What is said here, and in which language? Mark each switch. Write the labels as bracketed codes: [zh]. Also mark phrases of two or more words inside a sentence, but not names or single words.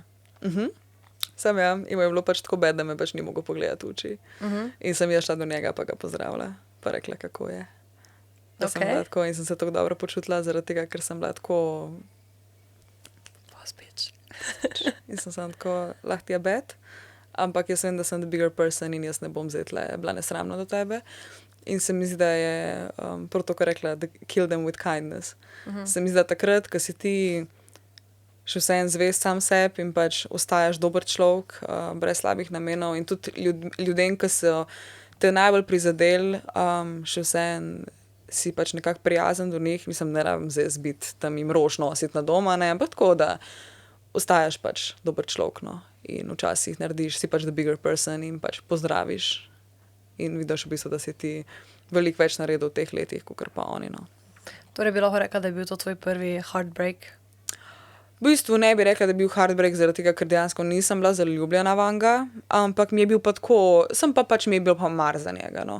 [sl] Sam ja, in je bilo pač tako bed, da me pač ni mogel pogledati v oči. In sem jaz šla do njega, pa ga pozdravila, pa rekla, kako je. Da sem bila tako in sem se tako dobro počutila, zaradi tega, ker sem bila tako in sem tako, lahko ti je bed, ampak jaz vem, da sem [en] the bigger person [sl] in jaz ne bom zdaj bila nesramna do tebe. In se mi zdi, da je prav to, kar rekla, [en] kill them with kindness. [sl] Se mi zdi, da takrat, ko si ti še vseeno zvest sam sebi in pač ostajaš dober človek, brez slabih namenov in tudi ljudem, ki so te najbolj prizadeli, še vseeno si pač nekako prijazen do njih, mislim, ne rabim zdaj biti tam jim rož nositi na doma, ne, ampak tako, da ostaješ pač dober človek, no, in včasih narediš, si pač [en] the bigger person [sl] in pač pozdraviš in vidiš v bistvu, da si ti veliko več naredil v teh letih, kakor pa oni, no. Torej bi lahko rekla, da je bil to tvoj prvi heartbreak? V bistvu ne bi rekla, da je bil heartbreak zaradi tega, ker dejansko nisem bila zaljubljena vanga, ampak mi je bil pa tako, mi je bil pa mar za njega, no.